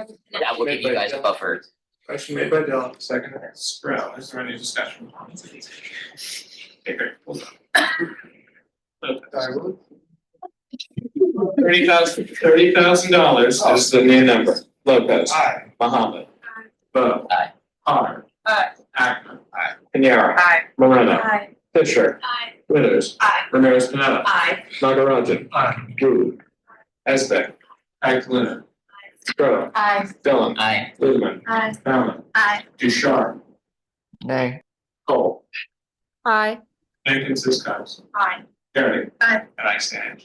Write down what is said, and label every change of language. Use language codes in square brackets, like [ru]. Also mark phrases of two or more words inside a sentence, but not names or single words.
[en] That will give you guys a buffer. Motion made by Dillon, second by Sproul. Is there any discussion? Okay, great. Hold on. $30,000 is the new number. Lopez. Aye. Muhammad. Bo. Aye. Har. Aye. Ackman. Aye. Piñera. Aye. Moreno. Aye. Fisher. Aye. Withers. Aye. Ramirez Pineda. Aye. Nagarajan. Aye. Wu. Esbeck. Aguilera. Stroh. Aye. Dillon. Aye. Ludeman. Aye. Bauman. Aye. Ducharme. Nay. Cole. Aye. Jenkins Ciscos. Aye. Gary. Aye. And I stand.